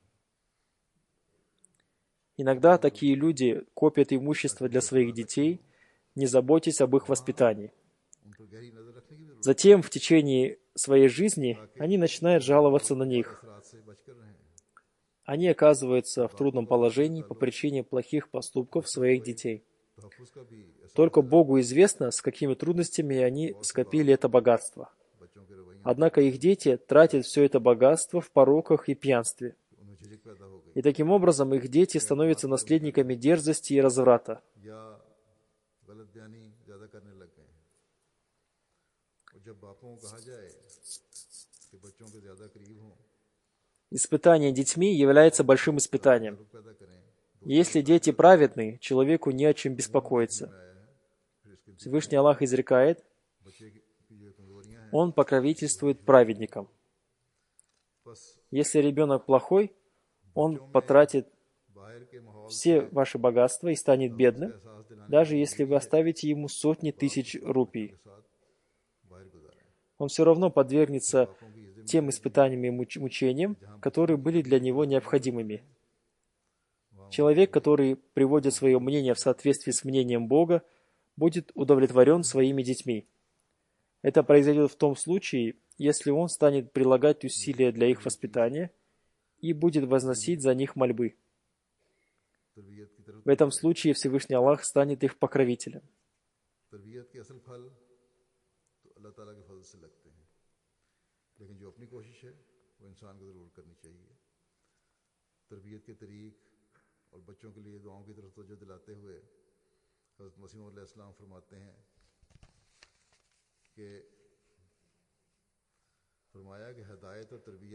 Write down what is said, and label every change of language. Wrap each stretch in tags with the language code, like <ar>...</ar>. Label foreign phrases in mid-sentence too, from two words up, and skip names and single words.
<ru>Иногда такие люди копят имущество для своих детей, не заботясь об их воспитании. Затем в течение своей жизни они начинают жаловаться на них. Они оказываются в трудном положении по причине плохих поступков своих детей.</ru> <ur>تحفظ کا بھی ایسا</ur> <ru>Только</ru> <ur>मसला</ur> <ru>Богу известно, с какими трудностями они скопили это богатство.</ru> <ur>بچوں کے رویوں سے</ur> <ru>Однако их дети тратят все это богатство в пороках и пьянстве.</ru> <ur>ان میں جھجک پیدا ہو گئی</ur> <ru>И таким образом их дети становятся наследниками дерзости и разврата.</ru> <ur>یا غلط بیانی زیادہ کرنے لگ گئے اور جب باپوں کو کہا جائے کہ بچوں کے زیادہ قریب ہوں</ur> <ru>Испытание детьми является большим испытанием.</ru> <ur>تعلق پیدا کریں</ur> <ru>Если дети праведны, человеку не о чем беспокоиться.</ru> <ur>میں آیا ہے پھر اس کے</ur> <ru>Всевышний Аллах изрекает,</ru> <ur>بچے کی جو کمزوریاں ہیں</ur> <ru>Он покровительствует праведникам.</ru> <ur>बस</ur> <ru>Если ребенок плохой, он потратит</ru> <ur>باہر کے ماحول</ur> <ru>все ваши богатства и станет бедным,</ru> <ur>احساس دلانے</ur> <ru>даже если вы оставите ему сотни тысяч рупий.</ru> <ur>کے ساتھ باہر گزاریں</ur> <ru>Он все равно подвергнется</ru> <ur>باپوں کی عزت</ur> <ru>тем испытаниям и мучениям, которые были для него необходимыми. Человек, который приводит свое мнение в соответствии с мнением Бога, будет удовлетворен своими детьми. Это произойдет в том случае, если он станет прилагать усилия для их воспитания и будет возносить за них мольбы.</ru> <ur>تربیت کی طرف</ur> <ru>В этом случае Всевышний Аллах станет их покровителем.</ru> <ur>تربیت کے اصل پھل تو اللہ تعالیٰ کے فضل سے لگتے ہیں لیکن جو اپنی کوشش ہے وہ انسان کو ضرور کرنی چاہیے تربیت کے طریق اور بچوں کے لیے دعاؤں کی طرف توجہ دلاتے ہوئے حضرت مسیح موعود علیہ السلام فرماتے ہیں کہ فرمایا کہ ہدایت اور</ur>